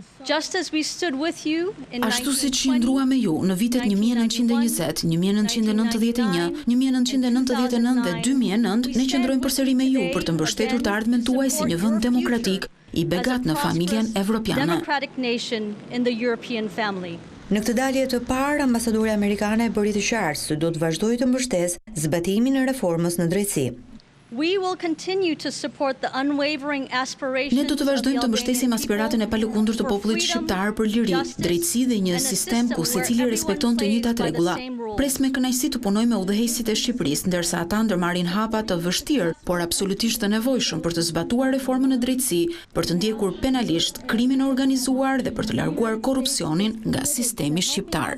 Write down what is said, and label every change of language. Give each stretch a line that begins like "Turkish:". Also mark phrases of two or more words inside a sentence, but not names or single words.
Albanian: Ashtu si qëndrua me ju në vitet 1920, 1991, 1999 dhe 2009, ne qëndrojmë përsëri me ju për të mbështetur të ardhmen tuaj si një vend demokratik i begat në familjen evropiane. Në këtë dalje të parë, ambasadorja amerikane bëri të qartë se do të vazhdojë të mbështesë zbatimin e reformës në drejtësi.
English: We will continue to support the unwavering aspirations.
Albanian: Ne do të vazhdojmë të mbështesim aspiratën e palëkundur të popullit shqiptar për liri, drejtësi dhe një sistem ku secili respekton të njëjtat rregulla. Pres me kënaqësi të punoj me udhëheqësit e Shqipërisë, ndërsa ata ndërmarrin hapa të vështirë, por absolutisht të nevojshëm për të zbatuar reformën e drejtësi, për të ndjekur penalisht krimin e organizuar dhe për të larguar korrupsionin nga sistemi shqiptar.